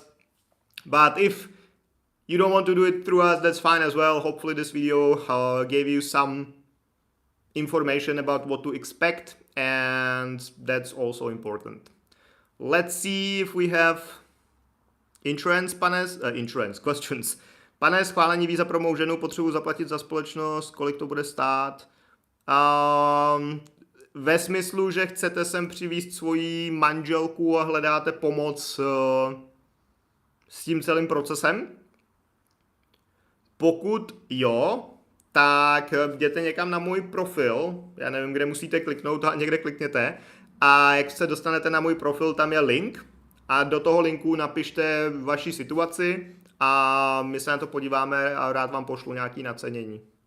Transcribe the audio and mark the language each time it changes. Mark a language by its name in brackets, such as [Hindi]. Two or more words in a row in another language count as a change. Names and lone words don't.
[English] But if you don't want to do it through us, that's fine as well. Hopefully this video gave you some information about what to expect, and that's also important. Let's see if we have insurance questions. [Czech] Pane, schválení víza pro mou ženu, potřebuji zaplatit za společnost, kolik to bude stát? Ve smyslu, že chcete sem přivízt svoji manželku a hledáte pomoc s tím celým procesem? Pokud jo, tak jděte někam na můj profil, já nevím, kde musíte kliknout, někde klikněte, a jak se dostanete na můj profil, tam je link, a do toho linku napište vaši situaci a my se na to podíváme a rád vám pošlu nějaké nacenění.